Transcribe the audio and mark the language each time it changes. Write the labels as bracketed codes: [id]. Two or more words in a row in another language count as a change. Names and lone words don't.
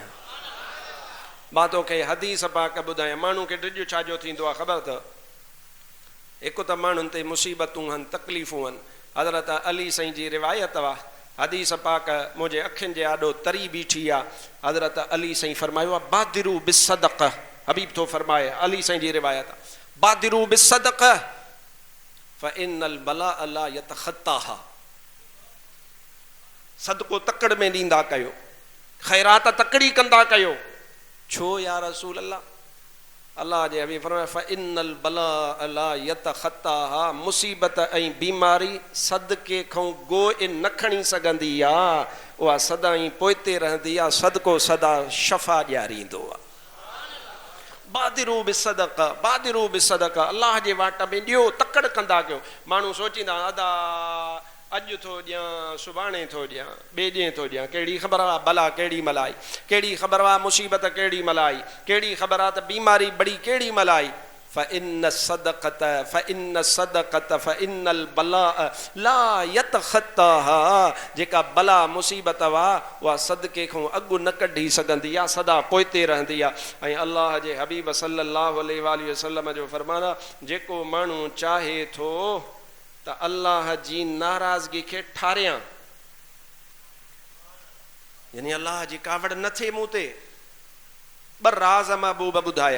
[sd] मां तोखे हदीस पाक ॿुधायां, माण्हू खे ॾिॼ छाजो थींदो आहे ख़बर अथव? हिकु त माण्हुनि ते मुसीबतूं आहिनि, तकलीफ़ूं आहिनि। हज़रत अली साईं जी रिवायत आहे, हदीस पाक मुंहिंजे अखियुनि जे आॾो तरी बीठी आहे। हज़रत अली साईं फरमायो आहे [ar] بادروا بالصدقة, [sd] हबीब थो फरमाए, अली साईं जी रिवायत आहे, [ar] بادروا بالصدقة فإن البلاء لا يتخطاها, [sd] सदको तकड़ में ॾींदा कयो, ख़ैरात तकड़ी कंदा कयो। छो [ar] يا رسول الله? [sd] अल्लाह जे हबीब फरमाया [ar] فإن البلاء لا يتخطاها, [sd] मुसीबत ऐं बीमारी सदके खां गोए न खणी सघंदी आहे, उहा सदाईं पोइते रहंदी आहे, सदको सदा शफ़ा ॾियारींदो आहे। [ar] بادروا بالصدقة، بادروا بالصدقة, [sd] अल्लाह जे वाट में ॾियो, तकड़ कंदा कयो। माण्हू सोचींदा अदा अॼु थो ॾियां, सुभाणे थो ॾियां, ॿिए ॾींहं थो ॾियां, कहिड़ी ख़बर आहे भला केॾी महिल आई, कहिड़ी ख़बर आहे मुसीबत केॾी महिल आई, कहिड़ी ख़बर आहे त बीमारी बड़ी केॾी महिल आई। [ar] فإن الصدقة فإن البلاء لا يتخطاها, [sd] जेका बला मुसीबत वा उहा सदके खां अॻु न कढी सघंदी आहे, सदा पोइते रहंदी आहे। ऐं अल्लाह जे हबीब [ar] صلى الله عليه وسلم [sd] जो फरमान आहे, जेको माण्हू चाहे थो त अल्लाह जी नाराज़गी खे ठारियां, यानी अल्लाह जी कावड़ न थिए मूं ते, ॿ राज़ महबूब ॿुधाया।